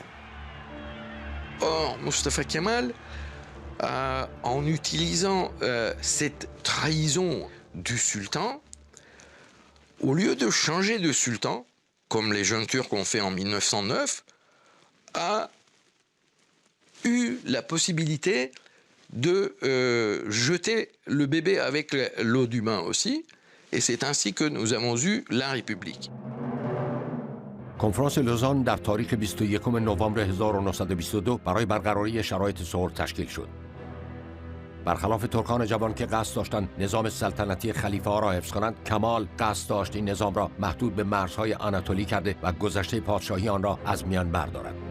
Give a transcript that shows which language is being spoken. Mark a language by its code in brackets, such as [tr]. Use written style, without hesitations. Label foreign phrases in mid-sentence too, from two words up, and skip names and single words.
[fr] Or, Mustafa Kemal, en utilisant cette trahison du sultan, au lieu de changer de sultan, comme les jeunes Turcs ont fait en 1909, a eu la possibilité de jeter le bébé avec l'eau du bain aussi, et c'est ainsi que nous avons eu la République. [fa] کنفرانس لوزان در تاریخ 21 نوامبر 1922 برای برقراری شرایط صلح تشکیل شد. برخلاف ترکان جوان که قصد داشتند نظام سلطنتی خلیفه ها را حفظ کنند، کمال قصد داشت این نظام را محدود به مرزهای آناتولی کرده و گذشته پادشاهی آن را از میان بردارد.